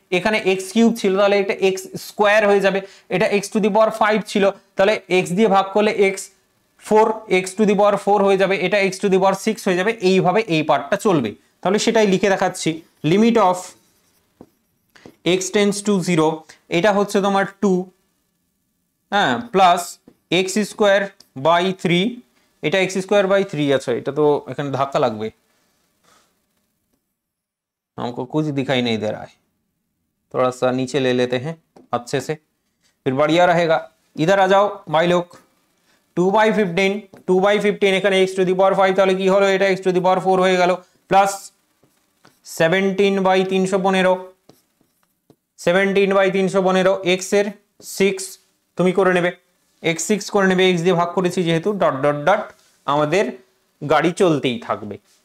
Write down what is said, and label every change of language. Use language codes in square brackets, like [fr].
[bn] এখানে x cube ছিল, তাহলে এটা x স্কয়ার হয়ে যাবে। এটা x টু দি পাওয়ার 5 ছিল, তাহলে x দিয়ে ভাগ করলে x4 x টু দি পাওয়ার 4 হয়ে যাবে, এটা x টু দি পাওয়ার 6 হয়ে যাবে। এইভাবে এই পার্টটা চলবে। তাহলে সেটাই লিখে দেখাচ্ছি, limit of x tends to 0, এটা হচ্ছে তোমার 2, হ্যাঁ, প্লাস এক্স স্কোয়ার বাই 3, এটা এক্স স্কোয়ার বাই 3। [hi] अच्छा [bn] এটা তো এখানে ধাক্কা লাগবে, [hi] हमको कुछ दिखाई नहीं दे रहा है, थोड़ा सा नीचे ले लेते हैं अच्छे से, फिर बढ़िया रहेगा। इधर आ जाओ भाई लोग, [bn] 2/15 এখানে x টু দি পাওয়ার 5, তাহলে কি হলো, এটা x টু দি পাওয়ার 4 হয়ে গেল, প্লাস 17/315 x এর 6 তুমি করে নেবে, x6 করে নেবে, x দিয়ে ভাগ করেছি যেহেতু, ডট ডট ডট আমাদের গাড়ি চলতেই থাকবে।